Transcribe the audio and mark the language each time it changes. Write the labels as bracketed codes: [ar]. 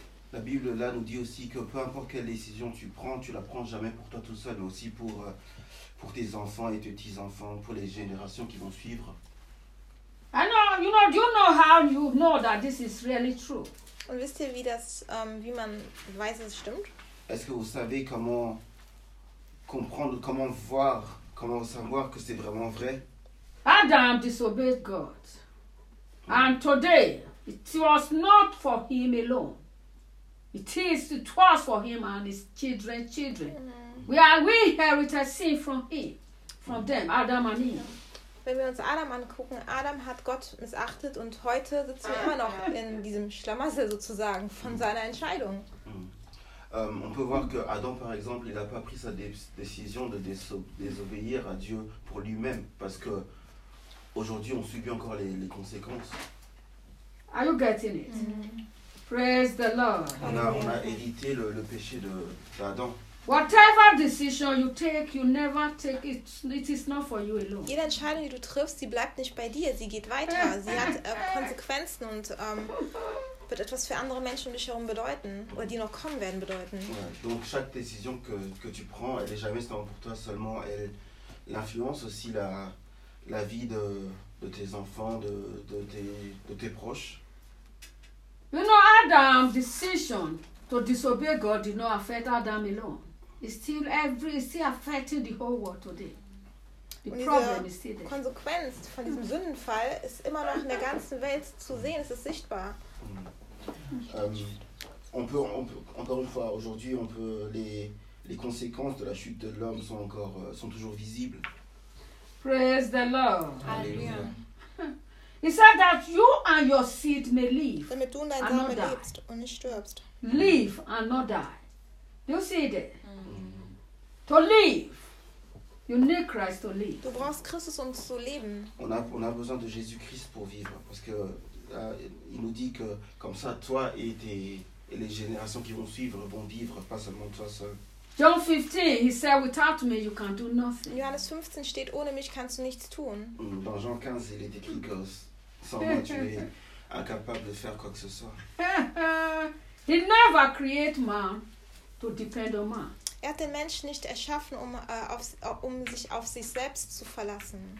[fr] La Bible là nous dit aussi que peu importe quelle décision tu la prends jamais pour toi tout seul, mais aussi pour tes enfants et tes petits-enfants, pour les générations qui vont suivre. [en] I know, you know, do you know how you know that this is really true? [de] Und wisst ihr, wie man weiß, dass es stimmt? [fr] Est-ce que vous savez comment comprendre, comment savoir que c'est vraiment vrai? [en] Adam disobeyed God. And today, it was not for him alone. It was for him and his children. Mm-hmm. We inherit a sin from him, from them, Adam and Eve. [de] Wenn wir uns Adam angucken, Adam hat Gott missachtet und heute sitzen wir immer noch in diesem Schlamassel sozusagen von seiner Entscheidung. Mm. [fr] On peut voir que Adam, par exemple, il n'a pas pris sa décision de désobéir à Dieu pour lui-même parce que aujourd'hui on subit encore les conséquences. [en] Are you getting it? Mm-hmm. Praise the Lord. [fr] On a hérité le péché d'Adam. [en] Whatever decision you take, you never take it. It is not for you alone. [de] Jede Entscheidung, die du triffst, sie bleibt nicht bei dir. Sie geht weiter. Sie hat Konsequenzen und wird etwas für andere Menschen um dich herum bedeuten oder die noch kommen werden bedeuten. [fr] Ouais. Donc chaque décision que tu prends, elle est jamais seulement pour toi seulement. Elle influence aussi la vie de tes enfants, de tes proches. [en] You know, Adam's decision to disobey God did not affect Adam alone. It's still affecting the whole world today. The problem is still there. [de] Konsequenz von diesem Sündenfall ist immer noch in der ganzen Welt zu sehen. Es ist sichtbar. [fr] Encore une fois, aujourd'hui, les conséquences de la chute de l'homme sont toujours visibles. [en] Praise the Lord. [fr] Alléluia. [en] He said that you and your seed may live [de] damit du und dein Samen lebst und nicht stirbst. [en] Live and not die. Do you see that? Mm-hmm. To live. You need Christ to live. [de] Du brauchst Christus, um zu leben. [fr] On a besoin de Jésus-Christ pour vivre. Parce que là, il nous dit que comme ça, toi et les générations qui vont suivre vont vivre, pas seulement toi seul. [en] John 15, he said, without me, you can do nothing. [de] Johannes 15 steht, ohne mich kannst du nichts tun. [fr] Dans Jean 15, il est écrit que sans moi, tu es incapable de faire quoi que ce soit. [en] He never created man to depend on man. [de] Er hat den Menschen nicht erschaffen, um sich auf sich selbst zu verlassen.